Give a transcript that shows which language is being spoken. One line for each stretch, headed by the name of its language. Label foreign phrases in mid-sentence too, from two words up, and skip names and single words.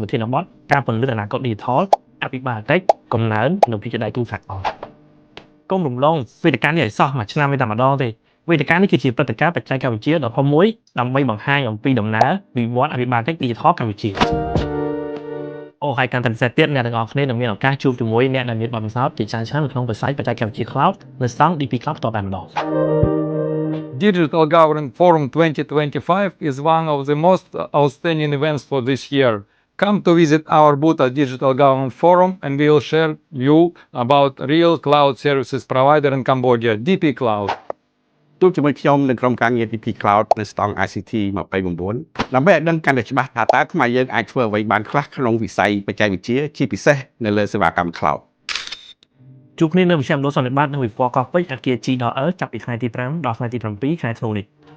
Khmer: វិធានបទការពង្រឹងអនាគត Digital អភិបាលកិច្ចកំណើននិងវិទ្យាដៃគូសហព័ន្ធកុំរំលងវេទិកានេះឲ្យសោះមួយឆ្នាំតែម្ដងទេវេទិកានេះគឺជាព្រឹត្តិការណ៍បច្ចេកវិទ្យាដ៏ធំមួយដើម្បីបង្ហាញអំពីដំណើរវិវត្តអភិបាលកិច្ច Digital កម្ពុជាហើយកាន់តែពិសេសទៀតអ្នកទាំងអស់គ្នានឹងមានឱកាសជួបជាមួយអ្នកដែលមានបទពិសោធន៍ជាច្រើនឆ្នាំនៅក្នុងវិស័យបច្ចេកវិទ្យា Cloud នៅស្តង់ DP Cloud តតែម្ដង
English: Digital Governance Forum 2025 is one of the most outstanding events for this year. Come to visit our booth at Digital Governance Forum and we will share you about real cloud services provider in Cambodia, DP Cloud.
Khmer: ជួបជាមួយខ្ញុំនៅក្រុមការងារ DP Cloud នៅស្តង់ ICT 29ដើម្បីឲ្យដឹងកាន់តែច្បាស់ថាតើខ្មែរយើងអាចធ្វើអ្វីបានខ្លះក្នុងវិស័យបច្ចេកវិទ្យាជាពិសេសនៅលើសេវាកម្ម Cloud ជួបគ្នានៅវិទ្យាមណ្ឌលសន្និបាតនៅវិព័រកោះពេជ្រអគារ G.L ចាប់ពីថ្ងៃទី5ដល់ថ្ងៃទី7ខែធ្នូនេះ